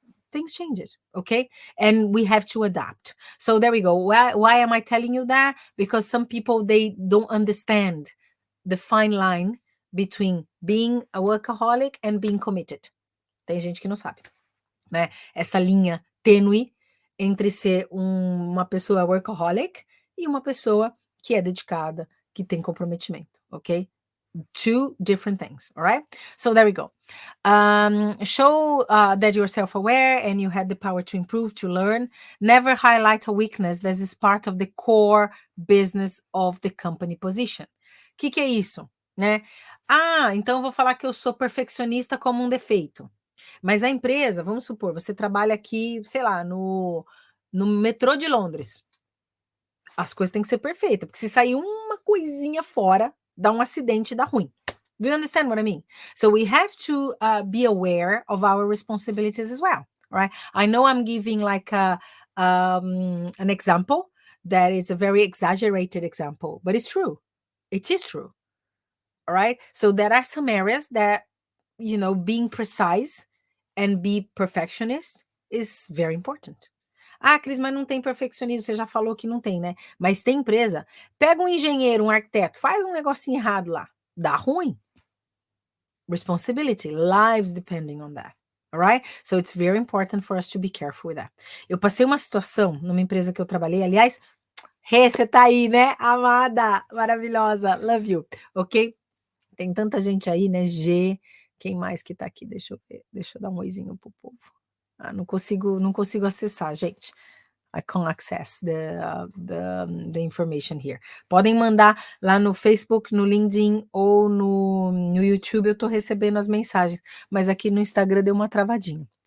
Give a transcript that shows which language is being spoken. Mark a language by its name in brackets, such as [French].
[English] Things changed, okay? And we have to adapt. So there we go. Why am I telling you that? Because some people, they don't understand the fine line between being a workaholic and being committed. [Portuguese] Tem gente que não sabe, né? Essa linha tênue entre ser uma pessoa workaholic e uma pessoa que é dedicada, que tem comprometimento, ok? [English] Two different things, all right? So there we go. Show that you're self-aware and you had the power to improve, to learn. Never highlight a weakness that is part of the core business of the company position. [Portuguese] O que é isso, né? Então eu vou falar que eu sou perfeccionista como um defeito. Mas a empresa, vamos supor, você trabalha aqui, sei lá, no metrô de Londres. As coisas têm que ser perfeitas, porque se sair uma coisinha fora, dá um acidente e dá ruim. [English] Do you understand what I mean? So we have to be aware of our responsibilities as well, right? I know I'm giving like an example that is a very exaggerated example, but it's true. It is true, all right? So there are some areas that, being precise and be perfectionist is very important. [Portuguese] Cris, mas não tem perfeccionismo, você já falou que não tem, né? Mas tem empresa. Pega um engenheiro, um arquiteto, faz um negocinho errado lá. Dá ruim. [English] Responsibility, lives depending on that. All right? So it's very important for us to be careful with that. [Portuguese] Eu passei uma situação numa empresa que eu trabalhei, aliás, você tá aí, né? Amada, maravilhosa, [English] love you, [Portuguese] ok? Tem tanta gente aí, né? G, quem mais que tá aqui? Deixa eu ver, deixa eu dar um oizinho pro povo. Não consigo acessar, gente. [English] I can't access the information here. [Portuguese] Podem mandar lá no Facebook, no LinkedIn ou no YouTube, eu tô recebendo as mensagens, mas aqui no Instagram deu uma travadinha.